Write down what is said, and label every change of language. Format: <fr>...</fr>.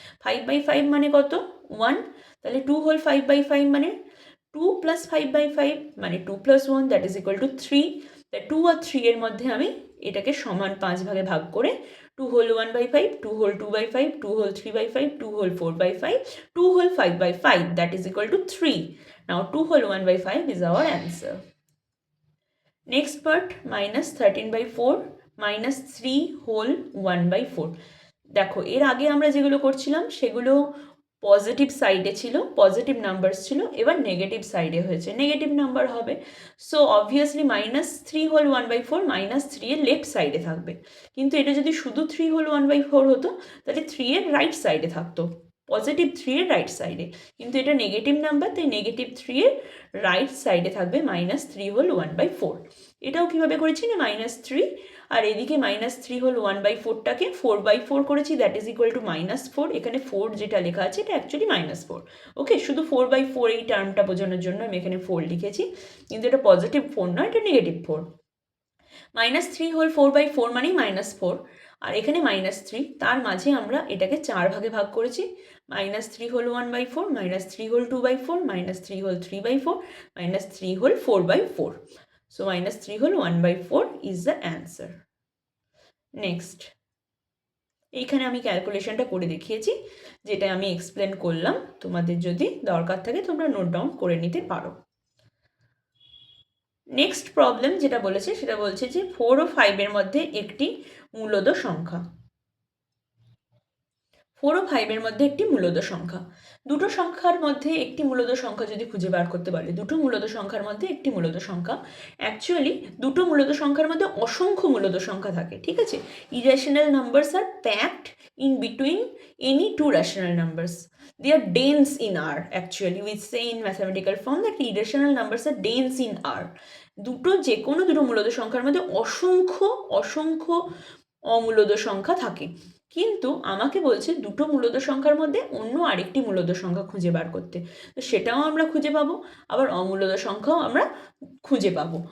<bn>5/5 মানে কত 1, তাহলে 2 হোল 5/5 মানে 2 + 5/5 মানে 2 + 1</bn> <en>That is equal to 3।</en> <bn>তাই 2 আর 3 এর মধ্যে আমি এটাকে সমান 5 ভাগে ভাগ করে 2 whole 1/5, 2 whole 2/5, 2 whole 3/5, 2 whole 4/5, 2 whole 5/5</bn> <en>that is equal to 3. Now 2 whole 1/5 is our answer. Next part -13/4 -3 whole 1/4।</en> <bn>দেখো এর আগে আমরা যেগুলো করছিলাম সেগুলো পজিটিভ সাইডে ছিল, পজিটিভ নাম্বারস ছিল, এবার নেগেটিভ সাইডে হয়েছে, নেগেটিভ নাম্বার হবে। সো অবভিয়াসলি -3 হোল 1/4 -3 এর লেফট সাইডে থাকবে। কিন্তু এটা যদি শুধু 3 হোল 1/4 হতো তাহলে 3 এর রাইট সাইডে থাকতো, পজিটিভ 3 এর রাইট সাইডে। কিন্তু এটা নেগেটিভ নাম্বার, তাই নেগেটিভ 3 এর রাইট সাইডে থাকবে -3 হোল 1/4। এটাও কীভাবে করেছি না -3, আর এদিকে -3 হোল 1/4টাকে 4/4 করেছি,</bn> <en>That is equal to -4।</en> <bn>এখানে 4 যেটা লেখা আছে এটা অ্যাকচুয়ালি -4। ওকে, শুধু 4/4 এই টার্মটা বোঝানোর জন্য আমি এখানে 4 লিখেছি, কিন্তু এটা পজিটিভ 4 নয়, এটা নেগেটিভ 4। -3 হোল 4/4 মানেই -4, আর এখানে -3, তার মাঝে আমরা এটাকে 4 ভাগে ভাগ করেছি। -3 whole 1/4, -3 whole 2/4, -3 whole 3/4, -3 whole 4/4.</bn> <en>So -3 whole 1/4 is the answer.</en> <bn>Next, এইখানে আমি ক্যালকুলেশনটা করে দেখিয়েছি, যেটা আমি এক্সপ্লেন করলাম। তোমাদের যদি দরকার থাকে তোমরা নোট ডাউন করে নিতে পারো। নেক্সট প্রবলেম যেটা বলেছে সেটা বলছে যে 4 ও 5 এর মধ্যে একটি মূলদ সংখ্যা। 4 ও 5 এর মধ্যে একটি মূলদ সংখ্যা। দুটো সংখ্যার মধ্যে একটি মূলদ সংখ্যা যদি খুঁজে বার করতে পারে, দুটো মূলদ সংখ্যার মধ্যে একটি মূলদ সংখ্যা। অ্যাকচুয়ালি দুটো মূলদ সংখ্যার মধ্যে অসংখ্য মূলদ সংখ্যা থাকে, ঠিক আছে।</bn> <en>Irrational numbers are packed in between any two rational numbers. They are dense in R. Actually, we say in mathematical form that irrational numbers are dense in R.</en> <bn>যে কোনো দুটো মূলদ সংখ্যার মধ্যে অসংখ্য অসংখ্য অমূলদ সংখ্যা থাকে। কিন্তু আমাকে বলছে দুটো মূলদ সংখ্যার মধ্যে অন্য আরেকটি মূলদ সংখ্যা খুঁজে বার করতে, তো সেটাও আমরা খুঁজে পাবো, আবার অমূলদ সংখ্যাও আমরা খুঁজে পাবো।</bn>